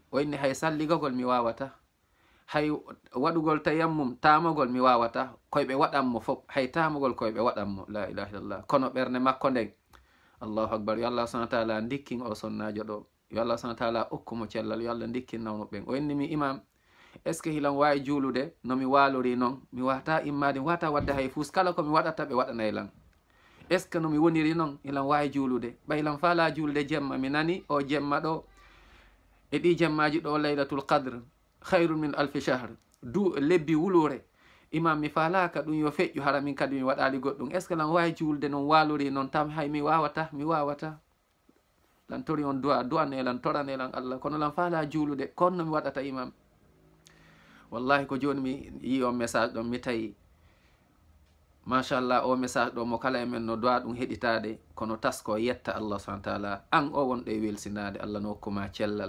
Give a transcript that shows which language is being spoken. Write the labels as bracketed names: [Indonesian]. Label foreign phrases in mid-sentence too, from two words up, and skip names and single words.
[Fula] O inni hay salligagol mi wawata, hay waɗugol tayammum tamogol mi wawata, koyɓe waɗanmo fof, hay tamogol koyɓe waɗanmo, [Arabic] لا إله إلا الله. [Fula] Kono ɓernde makko nden, [Arabic] الله أكبر, [Fula] yo Allah [Arabic] سبحانه وتعالى [Fula] ndikkin o sonnajo ɗo, yo Allah [Arabic] سبحانه وتعالى [Fula] okkumo cellal, yo Allah ndikkin nawno ɓen. O inni mi imam, [French] est ce que [Fula] hilan wawi juulude no mi walori noon, mi wata immade, mi wata wadde hay fus, kala komi waɗata ɓe waɗanay lan. [French] est ce que [Fula] no mi woniri noon hilan wawi juulude, ɓa hilan faala julde jemma. Mi nani o jemma ɗo e ɗi jemmaji ɗo, [Arabic] ليلة القدر خير من ألف شهر, [Fula] du lebbi wulure. Imam mi falaka ɗum yo feƴƴu, hara min kadi mi waɗali goɗɗum. [French] est ce que [Fula] lan wawi julde noon walori noon tam, hay mi wawata, mi wawata. Lan tori on du'ane lan, torane lan Allah, kono lan faala juulude, konno mi waɗata imam. Wallahi ko joni mi yi o message ɗon, mi tawi machallah o message ɗo mo kala e men no dowa ɗum heɗitade, kono tasko yetta Allah [Arabic] سبحانه وتعالى, [Fula] an o wonɗo e welsinade, Allah no hokkuma cellal.